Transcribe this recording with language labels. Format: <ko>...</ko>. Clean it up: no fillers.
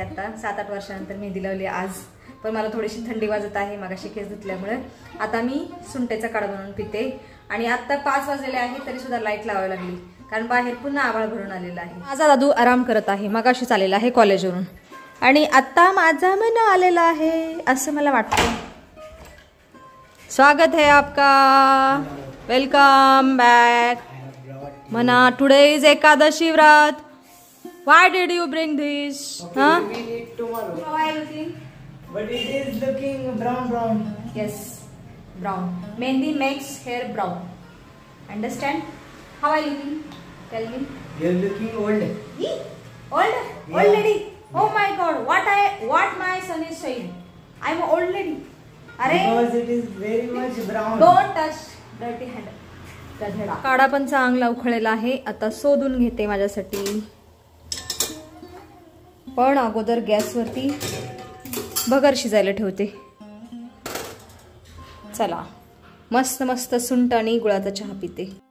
<mr>आता 7-8 वर्षानंतर मेहंदी लावली आज, पण मला थोडीशी थंडी वाजत आहे मागाशी केस धुतल्यामुळे. आता मी सुंठेचा काढा बनवून पिते आणि आता 5 वाजलेले आहेत तरी सुद्धा लाईट लावावी लागली, कारण बाहेर पुन्हा आभाळ भरून आलेला आहे. माझा दादू आराम करत आहे, मगाशी चाललेला आहे कॉलेजवरून आणि आता माझा मन आलेला आहे असं मला वाटतं.</mr> <hi>स्वागत है आपका,</hi> <en>Welcome back.</en> <mr>म्हणा</mr> <en>today is</en> <mr>एकादशी व्रत.</mr> <en>Why did you bring this? Okay, Huh? we will eat tomorrow. How are you looking? But it is looking brown. Yes, brown. Mehndi makes hair brown. Understand? How are you looking? Tell me. You're looking old. He? Old? Yeah. Old lady? Oh my God! What my son is saying? I'm an old lady. Because it is very much brown. Don't touch dirty hand.</en> <mr>काढा पण चांगला उखळलेला आहे. आता शोधून घेते माझ्यासाठी. पण अगोदर गॅसवरती भगर शिजायला ठेवते. चला मस्त मस्त सुंठ आणि गुळाचा चहा पिते.</mr>